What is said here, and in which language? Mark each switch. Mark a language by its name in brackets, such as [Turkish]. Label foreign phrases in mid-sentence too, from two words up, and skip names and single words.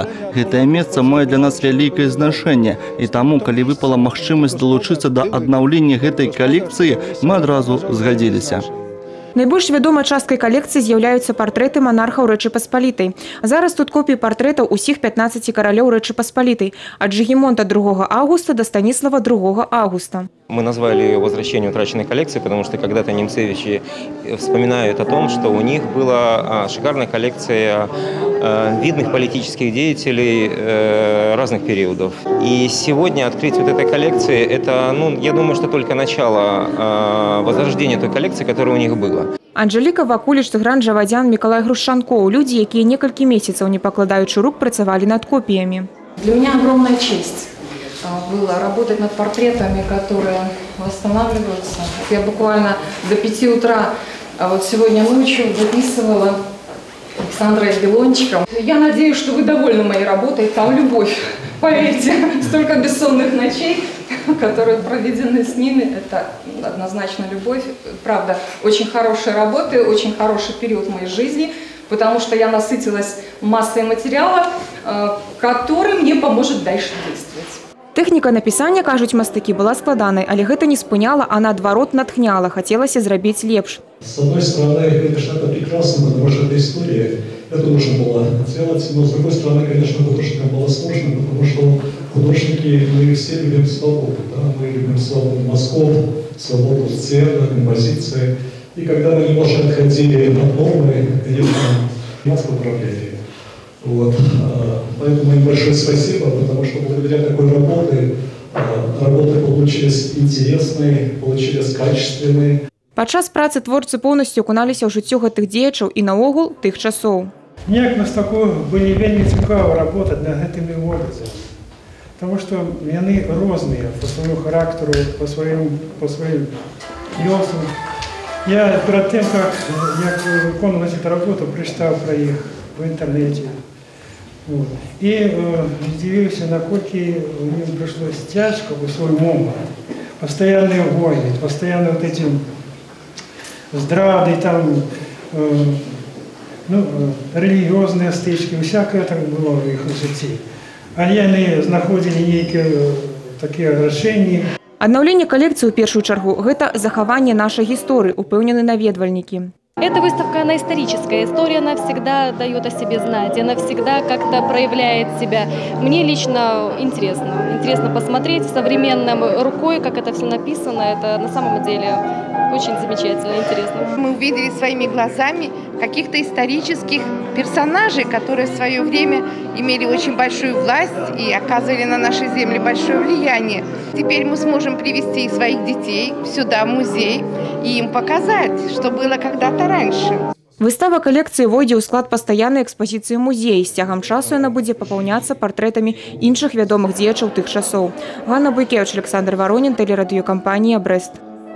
[Belarusian] Гэтае месца мае для нас вялікае значэнне, і таму, калі выпала магчымасць далучыцца да аднаўлення гэтай калекцыі, мы адразу згадзіліся. Найбольш вядомай часткай калекцыі з'яўляюцца партрэты манархаў Рэчы Паспалітай. Зараз тут копіі партрэтаў усіх 15 каралёў Рэчы Паспалітай, ад Жыгімонта 2 августа до Станіслава 2 августа. [Russian] Мы назвали ее «Возвращение утраченной коллекции», потому что когда-то немцевичи вспоминают о том, что у них была шикарная коллекция видных политических деятелей разных периодов. И сегодня открыть вот этой коллекции – это, я думаю, что только начало возрождения той коллекции, которая у них была. [Belarusian] Анжеліка Вакуліч, Тыгран Жавадзян, Мікалай Грушчанкоў – людзі, якія некалькі месяцаў, не пакладаючы рук, працавалі над копіямі. [Russian] Для меня огромная честь было работать над портретами, которые восстанавливаются. Я буквально до 5 утра, а вот сегодня ночью записывала Александра Белончиком. Я надеюсь, что вы довольны моей работой. Там любовь, поверьте, столько бессонных ночей, которые проведены с ними, это однозначно любовь. Правда, очень хорошие работы, очень хороший период в моей жизни, потому что я насытилась массой материала, который мне поможет дальше действовать. [Belarusian] Тэхніка напісання, кажуць мастакі, была складанай, але гэта не спыняла, а наадварот натхняла, хацелася зрабіць лепш. [Russian] С одной стороны, конечно, это прекрасно, потому что это история, это нужно было сделать, но с другой стороны, конечно, художникам было сложно, потому что художники, мы все любим свободу, да? Мы любим свободу мазков, свободу сцены, композиции, и когда мы немножко отходили от нормы, конечно, нас поправляли. Вот. Поэтому им большое спасибо, потому что благодаря такой работе работы получились интересные, получились качественные. [Belarusian] Падчас працы творцы поўнасцю акуналіся ў жыццё гэтых дзеячаў і наогул тых часоў. Мне як мастаку было вельмі цікава работать над гэтымі образамі, [Russian] потому что [Belarusian] яны розныя по свайму характару, по сваім лёсам. [Russian] Я перед тем, как выконваць эту работу, прочитал про их в интернете. Вот. И удивился, насколько им пришлось тяжко в свой момент. Постоянные войны, постоянно вот эти здрады, там, религиозные стычки, всякое так было в их житті. Але они знаходили некие такие решения. [Belarusian] Аднаўленне калекцыі ў першую чаргу – гэта захаванне нашай гісторыі, упэўнены наведвальнікі. [Russian] Эта выставка, она историческая. История, она всегда дает о себе знать, она всегда как-то проявляет себя. Мне лично интересно. Интересно посмотреть современной рукой, как это все написано. Это на самом деле очень замечательно, интересно. Мы увидели своими глазами каких-то исторических персонажей, которые в свое время имели очень большую власть и оказывали на нашей земле большое влияние. Теперь мы сможем привести своих детей сюда, в музей, и им показать, что было когда-то раньше. [Belarusian] Выстава калекцыі войдзе ў склад пастаяннай экспазіцыі музея. З цягам часу яна будзе папаўняцца партрэтамі іншых вядомых дзеячаў тых часоў. Ганна Буйкевіч, Александр Воронін, тэлерадыёкампанія «Брэст».